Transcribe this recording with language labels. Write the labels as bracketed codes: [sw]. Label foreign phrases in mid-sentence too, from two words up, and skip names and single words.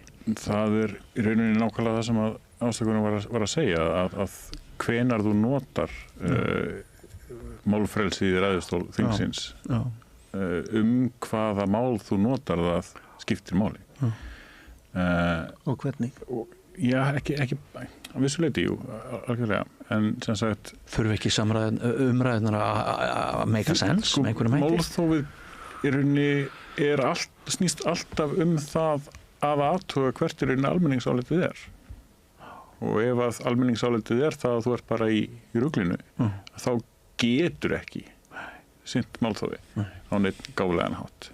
[is] Það í rauninni nákvæmlega það sem að Ástökunum var að segja að hvenar þú notar málfrelsið í ræðustól þingsins hvaða mál þú notar það skiptir máli. Og hvernig? Já, ekki að vissu leyti, jú, algjörlega, en sem sagt þurfi ekki umræðunar að [en] make a sense [is] með einhverjum hætti? Málþófið í rauninni snýst alltaf það að athuga hvert almenningsálitið og ef að almenningsálitið það að þú ert bara í ruglinu þá getur ekki sinnt málþófi á neitt gáflegan hátt.